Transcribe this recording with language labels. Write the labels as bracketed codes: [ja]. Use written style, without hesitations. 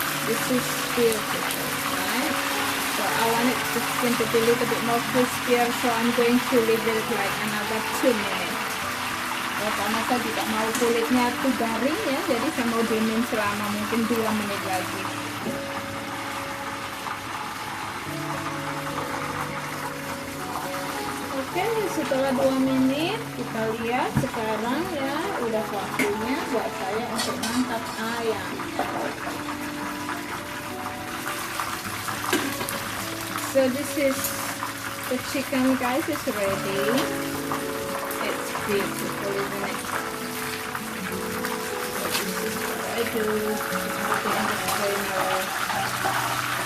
[en] This is beautiful, right? So I want it to skin to be a little bit more crispier, so I'm going to leave it like another 2 minutes. [id] Karena saya tidak mau kulitnya tuh garing ya, jadi saya mau diemin selama mungkin 2 menit lagi. Oke, setelah 2 menit kita lihat sekarang ya, udah waktunya buat saya untuk mangkat ayam. [en] So this is the chicken, guys, is ready. It's beautiful, isn't it? So this is what I do. Put it in the strainer.